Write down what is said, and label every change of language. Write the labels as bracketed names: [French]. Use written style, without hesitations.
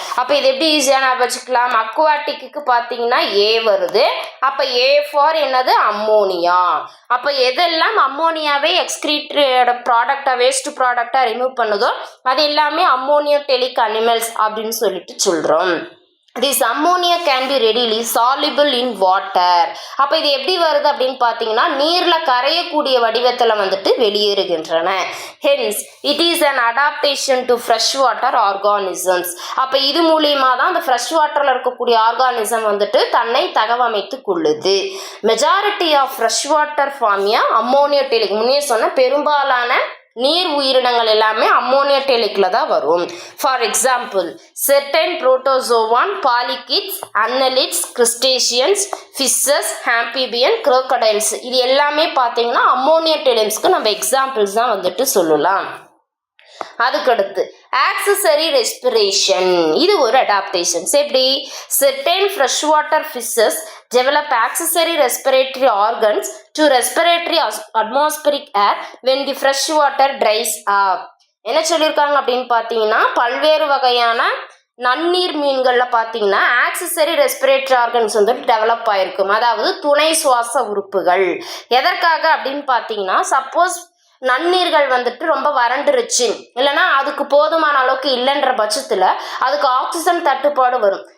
[Tamil] அப்போ இது எப்படி ஈஸியாக நான் வச்சுக்கலாம்? அக்வாட்டிக்கு பார்த்தீங்கன்னா ஏ வருது. அப்போ ஏ ஃபார் என்னது? அம்மோனியா. அப்போ எதெல்லாம் அம்மோனியாவே எக்ஸ்கிரீட்டட் ப்ராடக்டா வேஸ்ட் ப்ராடக்டா ரிமூவ் பண்ணுதோ அது எல்லாமே அம்மோனியோடெலிக் அனிமல்ஸ் அப்படின்னு சொல்லிட்டு சொல்கிறோம். [English] This ammonia can be readily soluble in water. [Tamil] அப்போ இது எப்படி வருது அப்படின்னு பார்த்தீங்கன்னா நீரில் கரையக்கூடிய வடிவத்தில் வந்துட்டு வெளியேறுகின்றன. [English] Hence, it is an adaptation to freshwater organisms. [Tamil] அப்போ இது மூலியமாக தான் அந்த ஃப்ரெஷ் வாட்டரில் இருக்கக்கூடிய ஆர்கானிசம் வந்துட்டு தன்னை தகவமைத்து கொள்ளுது. [English] Majority of fresh water ஃபார்மியா ammoniotelic. [Tamil] முன்னே சொன்ன பெரும்பாலான நீர் உயிரினங்கள் எல்லாமே அம்மோனியோடெலிக்ல தான் வரும். For example certain protozoan, பாலிகிட்ஸ், அன்னலிட்ஸ், கிறிஸ்டேஷியன்ஸ், fishes, amphibian, குரோக்கடைல்ஸ் இது எல்லாமே பார்த்தீங்கன்னா அம்மோனியோடெலிக்ஸ்க்கு நம்ம எக்ஸாம்பிள்ஸ் தான் வந்துட்டு சொல்லலாம். அதுக்கடுத்து ஆக்சசரி ரெஸ்பிரேஷன். இது ஒரு அடாப்டேஷன்ஸ். எப்படி? [English] Certain fresh water fishes develop accessory respiratory organs to respiratory atmospheric air when the fresh water dries up. [Tamil] என்ன சொல்லியிருக்காங்க அப்படின்னு பார்த்தீங்கன்னா பல்வேறு வகையான நன்னீர் மீன்களில் பார்த்தீங்கன்னா ஆக்சசரி ரெஸ்பிரேட்டரி ஆர்கன்ஸ் வந்துட்டு டெவலப் ஆகிருக்கும். அதாவது துணை சுவாச உறுப்புகள். எதற்காக அப்படின்னு பார்த்தீங்கன்னா சப்போஸ் நன்னீர்கள் வந்துட்டு ரொம்ப வறண்டுருச்சு இல்லைன்னா அதுக்கு போதுமான அளவுக்கு இல்லைன்ற பட்சத்தில் அதுக்கு ஆக்சிஜன் தட்டுப்பாடு வரும்.